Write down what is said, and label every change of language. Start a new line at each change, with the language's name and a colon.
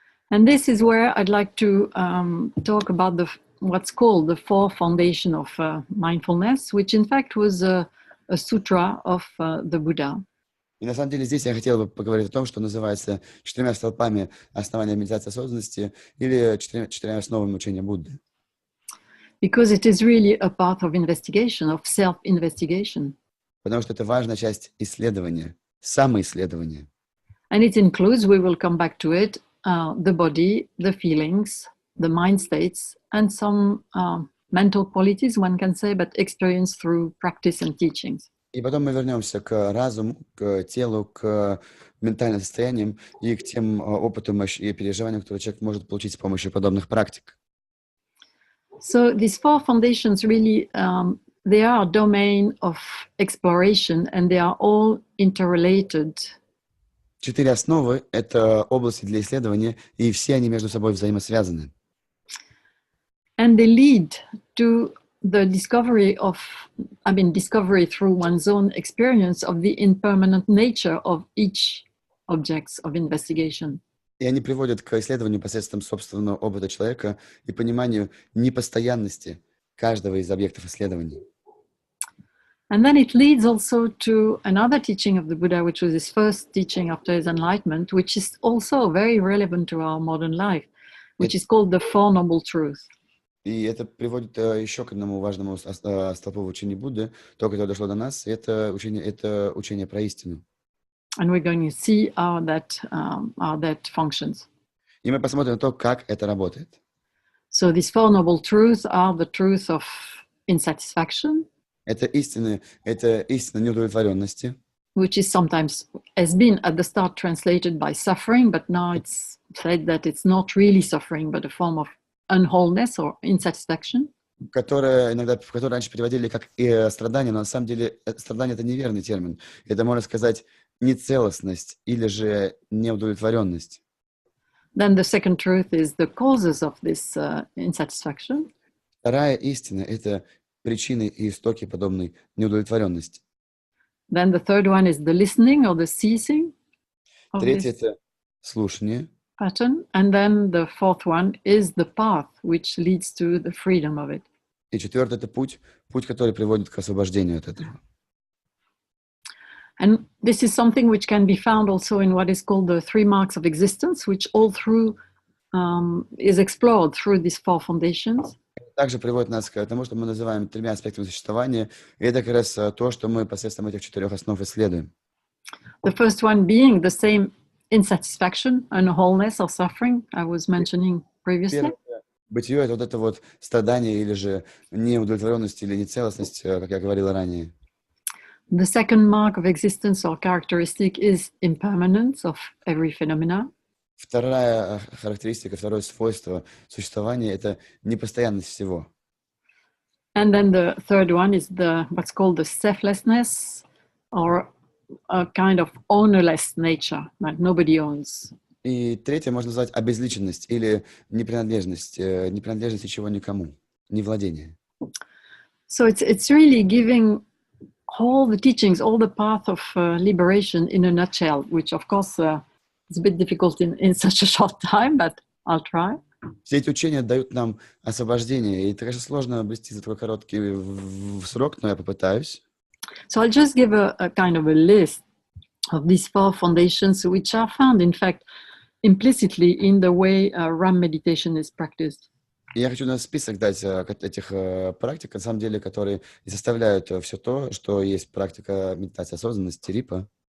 English: And this is where I'd like to talk about what's called the fourth foundation of mindfulness, which in fact was a sutra of the Buddha.
Russian: И на самом деле здесь я хотел бы поговорить о том, что называется 4 столпами основания медитации осознанности или 4 основами учения Будды.
English: Because it is really a part of investigation, of self-investigation.
Russian: Потому что это важная часть исследования, самоисследования.
English: And it includes, we will come back to it, the body, the feelings, the mind states, and some mental qualities, one can say, but experienced through practice and teachings.
Russian: И потом мы вернемся к разуму, к телу, к ментальным состояниям и к тем опытам и переживаниям, которые человек может получить с помощью подобных практик.
English: So these four foundations really, they are a domain of exploration, and they are all interrelated.
Russian: 4 основы — это области для исследования, и все они между собой взаимосвязаны.
English: And they lead to the discovery through one's own experience of the impermanent nature of each object of investigation.
Russian: И они приводят к исследованию посредством собственного опыта человека и пониманию непостоянности каждого из объектов исследований.
English: And then it leads also to another teaching of the Buddha, which was his first teaching after his enlightenment, which is also very relevant to our modern life, which is called the Four Noble Truths.
Russian: И это приводит еще к одному важному столпу в учении Будды, то, которое дошло до нас, это учение про истину.
English: And we're going to see how that functions.
Russian: И мы посмотрим на то, как это работает.
English: So these four noble truths are the truth of insatisfaction,
Russian: Это истина неудовлетворенности,
English: which is sometimes has been at the start translated by suffering, but now it's said that it's not really suffering, but a form of unwholeness or insatisfaction.
Russian: в которой раньше переводили как страдание, но на самом деле страдание — это неверный термин. Это, можно сказать, нецелостность или же неудовлетворенность.
English: Then the second truth is the causes of this insatisfaction.
Russian: Вторая истина — это причины и истоки подобной неудовлетворенности.
English: Then the third one is the listening or the ceasing of
Russian: Третье —
English: this
Russian: это слушание.
English: pattern. And then the fourth one is the path which leads to the freedom of it.
Russian: И четвертое — это путь, который приводит к освобождению от этого.
English: And this is something which can be found also in what is called the 3 marks of existence, which all through is explored through these 4 foundations.
Russian: Также приводит нас к тому, что мы называем 3 аспектами существования. И это как раз то, что мы посредством этих 4 основ исследуем.
English: The first one being the same insatisfaction, unwholeness or suffering I was mentioning previously.
Russian: Первое бытие — это вот это вот страдание или же неудовлетворенность или нецелостность, как я говорил ранее.
English: The second mark of existence or characteristic is impermanence of every phenomena.
Russian: Вторая характеристика, второе свойство существования — это непостоянность всего.
English: And then the third one is what's called the selflessness or a kind of ownerless nature, like nobody owns.
Russian: И третье можно назвать обезличенность или непринадлежность ничего никому, невладение.
English: So it's really giving all the teachings, all the path of liberation in a nutshell, which of course it's a bit difficult in such a short time, but I'll try.
Russian: Все эти учения дают нам освобождение, и это, конечно, сложно обрести за такой короткий срок, но я попытаюсь.
English: So I'll just give a kind of a list of these 4 foundations, which are found, in fact, implicitly in the way RAM meditation is practiced.
Russian: И я хочу на список дать этих практик, на самом деле, которые и составляют все то, что есть практика медитации осознанности, рипа.